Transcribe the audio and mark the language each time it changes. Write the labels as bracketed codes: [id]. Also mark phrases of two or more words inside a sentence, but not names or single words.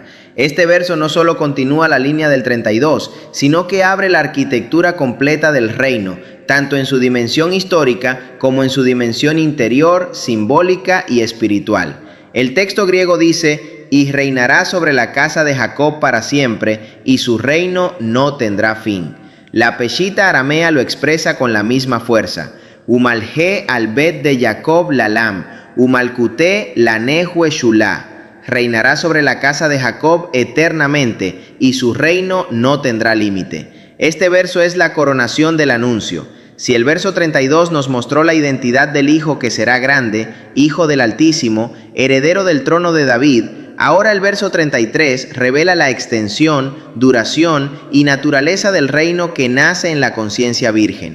[es] Este verso no solo continúa la línea del 32, sino que abre la arquitectura completa del reino, tanto en su dimensión histórica como en su dimensión interior, simbólica y espiritual. El texto griego dice: y reinará sobre la casa de Jacob para siempre, y su reino no tendrá fin. La peshita aramea lo expresa con la misma fuerza. [syc] ܘܢܡܠܟ ܥܠ ܒܝܬ ܕܝܥܩܘܒ ܠܥܠܡ ܘܠܡܠܟܘܬܗ ܠܐ ܢܗܘܐ ܫܘܠܡܐ. [es] Reinará sobre la casa de Jacob eternamente, y su reino no tendrá límite. Este verso es la coronación del anuncio. Si el verso 32 nos mostró la identidad del Hijo que será grande, Hijo del Altísimo, heredero del trono de David, ahora el verso 33 revela la extensión, duración y naturaleza del reino que nace en la conciencia virgen.